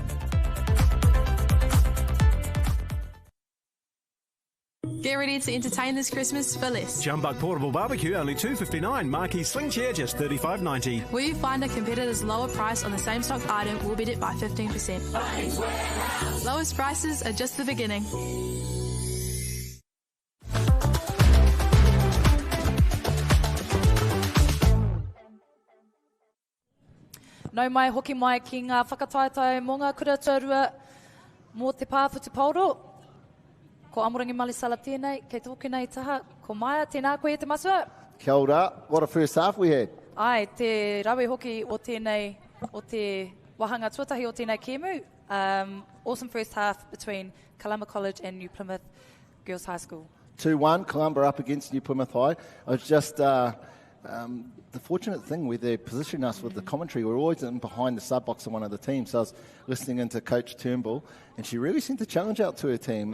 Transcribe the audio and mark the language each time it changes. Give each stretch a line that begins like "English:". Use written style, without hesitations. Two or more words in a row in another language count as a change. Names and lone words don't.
English: Get ready to entertain this Christmas for less. Jumbuck portable barbecue only $2.59. Marquee sling chair just $35.90. Where you find a competitor's lower price on the same stock item, we'll beat it by 15%. Lowest prices are just the beginning.
Māori: Nau mai hoki mai ki ngā whakataetai mō ngā kura Rotorua mō te pāwhutu pauro. Ko Amorangi Malisala tēnei, kei tōku nei taha, ko Maia, tēnā koe e te masua. Kia ora,
English: what a first half we had.
Māori: Ai, te rawe hoki o tēnei, o te wahanga tuatahi o tēnei kēmu.
English: Awesome first half between Columba College and New Plymouth Girls High School. 2-1, Columba up against New Plymouth High. I was just the fortunate thing where they position us with the commentary, we're always in behind the sub box of one of the teams. So I was listening into Coach Turnbull, and she really sent a challenge out to her team.